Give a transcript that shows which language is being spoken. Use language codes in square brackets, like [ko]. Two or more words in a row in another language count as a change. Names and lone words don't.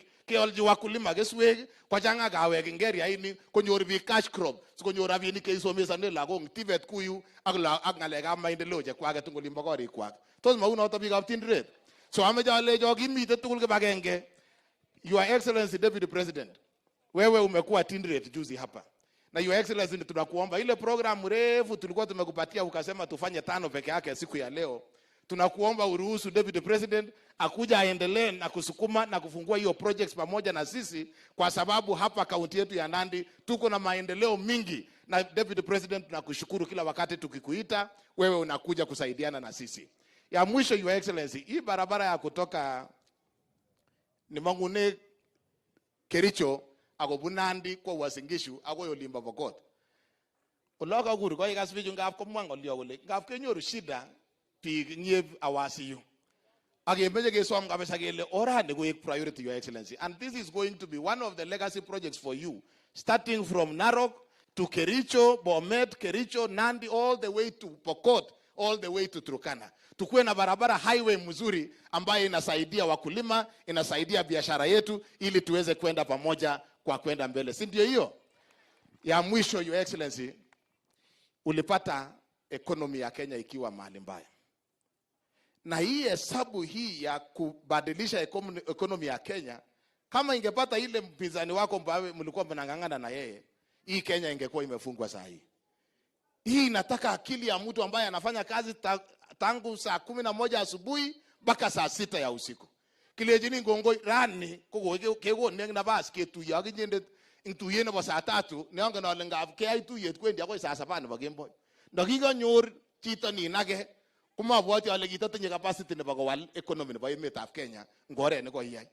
[kln] Keolchi wakulima keswek kochang'a kawek ing area ini konyor biik [en] cash crop [kln] sikonyor rabinik cheisomesane lagok TVET kuyu ak ngalekab maendeleo chekwaket ing Olimbo korikwak. Tos maunoto biikab Tinderet. So ameche alecho kimite tugul kibagenge. [en] Your Excellency Deputy President, [sw] wewe umekuwa Tinderet juzi hapa. Na [en] Your Excellency [sw] tunakuomba ile program mrefu tulikuwa tumekupatia ukasema tufanye 5 peke yake siku ya leo. Tunakuomba uruhusu [en] Deputy President [sw] akuja aendelee na kusukuma na kufungua hiyo projects pamoja na sisi kwa sababu hapa kaunti yetu ya Nandi tuko na maendeleo mingi na [en] Deputy President [sw] tunakushukuru kila wakati tukikuita wewe unakuja kusaidiana na sisi. Ya mwisho [en] Your Excellency, [sw] hii barabara ya kutoka ni Mangune Kericho ako Nandi kwa Wasingishu ako Olimbo Pokot. [kln] Oloka kuru ko ikas bichu ngap komwa ngolyo kole ngap kenyoru shida biik nyeb awasiyu. Akemeche kesom kabisa kele orani koek [en] priority Your Excellency, and this is going to be one of the legacy projects for you starting from Narok to Kericho, Bomet, Kericho, Nandi all the way to Pokot, all the way to Turkana. [sw] Tukuwe na barabara highway mzuri ambayo inasaidia wakulima, inasaidia biashara yetu ili tuweze kwenda pamoja kwa kwenda mbele. Si ndio hiyo? Ya mwisho [en] Your Excellency, [sw] ulipata economy ya Kenya ikiwa mahali mbaya. Na hii hesabu hii ya kubadilisha economy ya Kenya, kama ingepata ile mpinzani wako mbawe mlikuwa mnangangana na yeye, hii Kenya ingekuwa imefungwa saa hii. Hii inataka akili ya mtu ambaye anafanya kazi tangu saa 11 asubuhi mpaka saa 6 ya usiku. [kln] Kilejini ngongoi rani kego neng nabas ketuye ak inyendet ing tuye nebo saa 3 neongen ale ngab keyai tuyet kwendi akoi saa 7 nebo kemboi. Ndakikanyor chito ninage komabwoti ale kitatinye capacity nebo kowal economy nebo emetab Kenya ngoret ne koiyai.